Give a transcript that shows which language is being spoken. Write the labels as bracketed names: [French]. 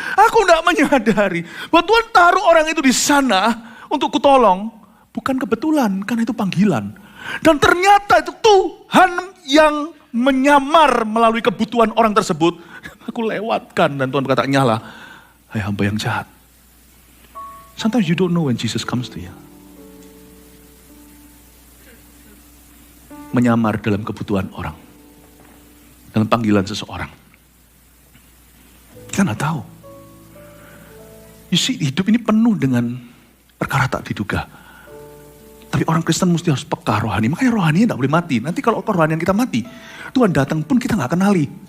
[Indonesian] Aku tidak menyadari bahwa Tuhan taruh orang itu di sana untuk kutolong. Bukan kebetulan, karena itu panggilan. Dan ternyata itu Tuhan yang menyamar melalui kebutuhan orang tersebut. Aku lewatkan dan Tuhan berkata, nyala, hai hamba yang jahat. [English] Sometimes you don't know when Jesus comes to you. [Indonesian] Menyamar dalam kebutuhan orang. dalam panggilan seseorang. Kita nggak tahu. [English] You see, [Indonesian] hidup ini penuh dengan perkara tak diduga. Tapi orang Kristen mesti harus peka rohani. Makanya rohaninya tidak boleh mati. Nanti kalau kerohanian kita mati, Tuhan datang pun kita nggak kenali.